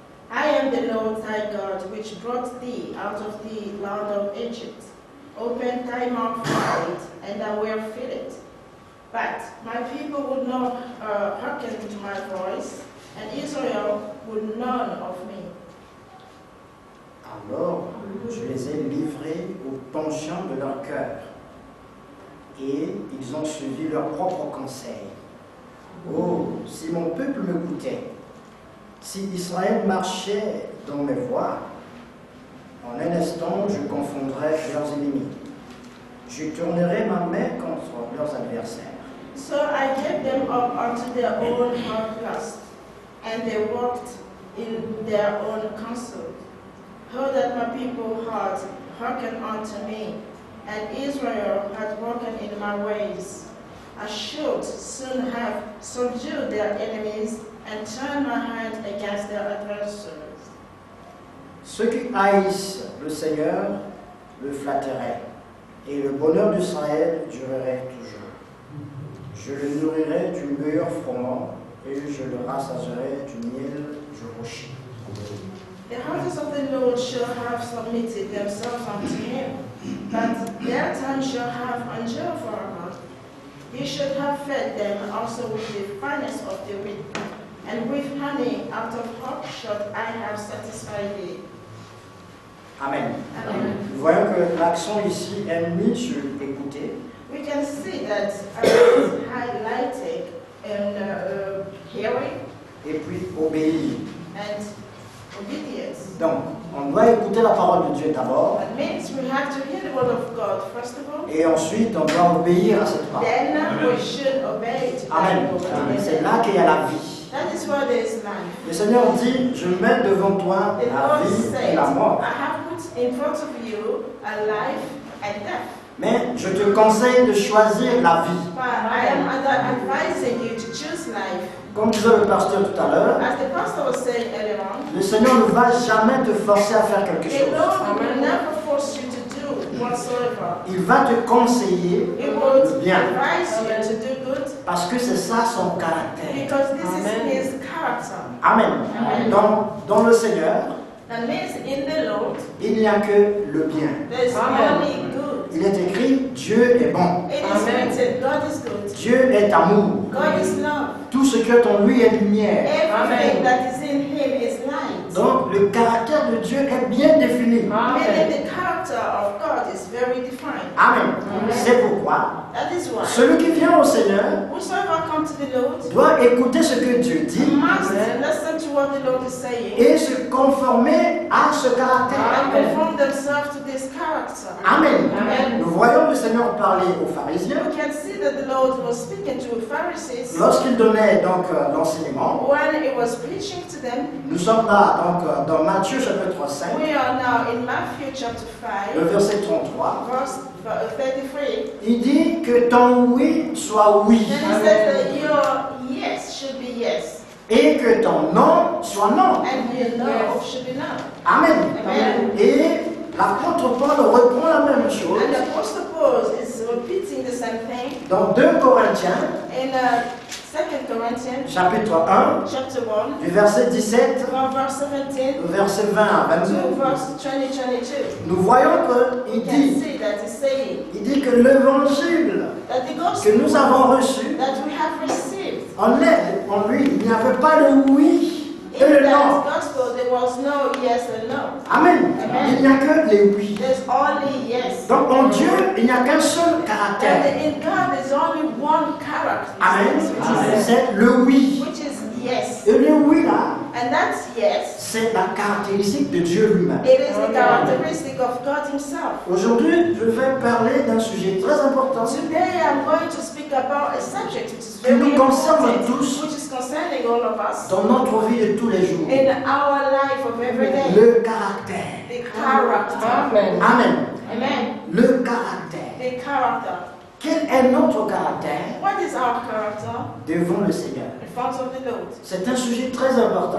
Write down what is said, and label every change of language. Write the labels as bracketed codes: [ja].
[en] I am the Lord thy God, which brought thee out of the land of Egypt. Open thy mouth wide, and I will fill it. But my people would not hearken to my voice, and Israel would none of me. [fr] alors, je les ai livrés au penchant de leur cœur, et ils ont suivi leurs propres conseils. Oh, si mon peuple m'écoutait, si Israël marchait dans mes voies, en un instant je confondrais leurs ennemis. Je tournerai ma main contre leurs adversaires. [en] So I gave them up unto their own hard lust, and they walked in their own counsel. How that my people had hearkened unto me, and Israel had walked in my ways. I should soon have subdued their enemies and turned my hand against their adversaries. [fr] Ceux qui haïssent le Seigneur le flatteraient, et le bonheur d'Israël durerait toujours. Je le nourrirai du meilleur froment, et je le rassasierai du miel du rocher. [en] The houses of the Lord shall have submitted themselves unto him, but their tongue shall have endured forever. He should have fed them also with the finest of the wheat, and with honey out of hog should I have satisfied thee. Amen. Amen. [fr] Nous voyons que l'accent ici est mis sur écouter, [en] We can see that is highlighting in hearing [fr] et puis obéir. [en] and obedience. [fr] Donc, on doit écouter la parole de Dieu d'abord, [en] That means we have to hear the word of God first of all. [fr] et ensuite on doit obéir à cette parole. [en] Then we should obey to that Amen. word. [fr] C'est là qu'il y a la vie. [en] That is where there is life. [fr] Le Seigneur dit, je mets devant toi [en] The [fr] la [en] Lord [fr] vie et [en] said, [fr] la mort. [en] I have put in front of you a life and death. [fr] Mais je te conseille de choisir la vie. [en] But I am advising you to choose life. [fr] Comme disait le pasteur tout à l'heure, [en] As the pastor was saying earlier on, [fr] le Seigneur ne va jamais te forcer à faire quelque [en] the [fr] chose. [en] Lord will never force you to do whatsoever. [fr] Il va te conseiller [en] He will [fr] le bien. [en] advise you to do good [fr] Parce que c'est ça son caractère. [en] because this is his character. Amen. Amen. [fr] Dans le Seigneur, [en] That means in the Lord, [fr] il n'y a que le bien. [en] there is only good. [fr] Il est écrit, Dieu est bon. [en] It is written, God is good. [fr] Dieu est amour. [en] God is love. [fr] Tout ce qui est en lui est lumière. [en] Everything that is in him is light. [fr] Donc le caractère de Dieu est bien défini. [en] Meaning the character of God is very defined. [fr] Amen. C'est pourquoi [en] That is why [fr] celui qui vient au Seigneur [en] whosoever comes to the Lord [fr] doit écouter ce que Dieu dit [en] must what the Lord is saying [fr] et se conformer à ce caractère. [en] and conform themselves to this character. Amen. Amen. [fr] Nous voyons le Seigneur parler aux pharisiens [en] We can see that the Lord was speaking to Pharisees [fr] lorsqu'il donnait donc l'enseignement. [en] when he was preaching to them. [fr] Nous sommes là donc dans Matthieu chapitre 5, [en] We are now in Matthew chapter [fr] le [en] 5, [fr] verset 33. [en] verse 33. [fr] Il dit que ton oui soit oui [en] And he says that your yes should be yes, [fr] et que ton non soit non. [en] and your no should be no. Amen. Amen. [fr] Et l'apôtre Paul reprend la même chose [en] And the Apostle Paul is repeating the same thing [fr] dans 2 Corinthiens [en] in 2 Corinthians [fr] chapitre 1 [en] chapter 1, [fr] du verset 17 [en] from verse 17 [fr] au verset 20 à [en] to [fr] 22. [en] verse 20-22. [fr] Nous voyons qu'il [en] You can [fr] dit, [en] see that he's saying [fr] que l'évangile [en] that the [fr] que [en] gospel [fr] nous avons reçu, [en] that we have received, [fr] en lui, il n'y avait pas le oui et [en] in [fr] le [en] that [fr] non. [en] gospel there was no yes and no. Amen. Amen. [fr] Il n'y a que les oui. [en] There's only yes. [fr] Donc en Dieu, il n'y a qu'un seul [en] And [fr] caractère. [en] in God there's only one character, Amen. which is [fr] C'est le oui. [en] yes. [fr] Et le oui là, [en] And that's yes. [fr] c'est la caractéristique de Dieu lui-même. [en] It is the characteristic of God himself. [fr] Aujourd'hui, je vais parler d'un sujet très important [en] Today I'm going to speak about a subject which is [fr] qui [en] very [fr] nous concerne [en] important, [fr] tous [en] which is concerning all of us [fr] dans notre vie de tous les jours. [en] in our life of every day. [fr] Le caractère. [en] The character. Amen. Amen. Amen. [fr] Le caractère. [en] The character. [fr] Quel est notre caractère [en] What is our character [fr] devant le Seigneur? [en] in front of the Lord? [fr] C'est un sujet très important.